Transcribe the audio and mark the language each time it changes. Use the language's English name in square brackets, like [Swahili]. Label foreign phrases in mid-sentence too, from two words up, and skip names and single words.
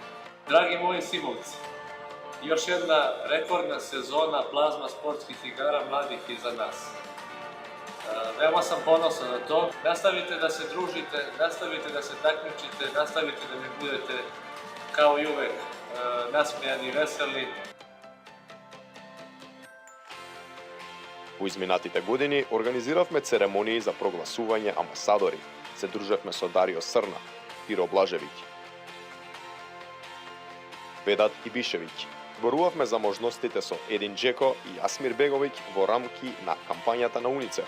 [Serbian] Dragi moji simovci, još jedna rekordna sezona plazma sportskih igara mladih iza nas. Veoma sam ponosan na to. Nastavite da se družite, nastavite da se takmičite, nastavite da mi budete kao i uvek nasmejani i veseli. [Macedonian] У изминатите години организиравме церемонии за прогласување амбасадори. Се дружевме со Дарио Срна, Пиро Блажевиќ, Ведат Ибишевиќ. Зборувавме за можностите со Един Джеко и Асмир Беговиќ во рамки на кампањата на УНИЦЕФ.